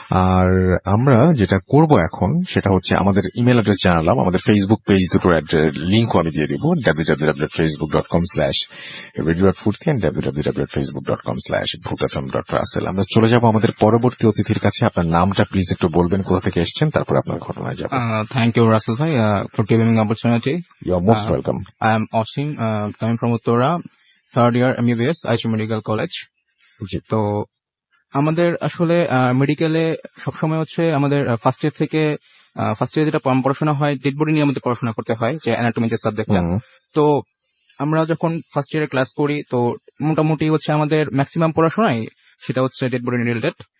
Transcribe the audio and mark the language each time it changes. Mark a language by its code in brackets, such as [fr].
[bn] আর আমরা যেটা করব এখন সেটা হচ্ছে, আমাদের ইমেল অ্যাড্রেস জানালাম, আমাদের ফেসবুক পেজ দুটোর লিঙ্কও আমি দিয়ে দিব, www.facebook.com/radio.furti and www.facebook.com/bhutfm.russell। আমরা চলে যাব আমাদের পরবর্তী অতিথির কাছে। আপনার নামটা প্লিজ একটু বলবেন, কোথা থেকে এসেছেন, তারপর আপনার ঘটনায় যাব। [en] Thank you, Russell bhai, for giving me opportunity. [bn] You আর most welcome. [en] I am Osim, coming from Uttara, third year MBBS, Aichi Medical College. [bn] জি। তো আমাদের আসলে মেডিকেলে সবসময় হচ্ছে আমাদের ফার্স্ট ইয়ার থেকে ফার্স্ট ইয়ার যেটা পড়াশোনা হয়, ডেড বডি নিয়ে আমাদের পড়াশোনা করতে হয়, যে অ্যানাটমি যে সাবজেক্টটা। তো আমরা যখন ফার্স্ট ইয়ারে ক্লাস করি, তো মোটামুটি হচ্ছে আমাদের ম্যাক্সিমাম পড়াশোনায় সেটা হচ্ছে ডেড বডি রিলেটেড।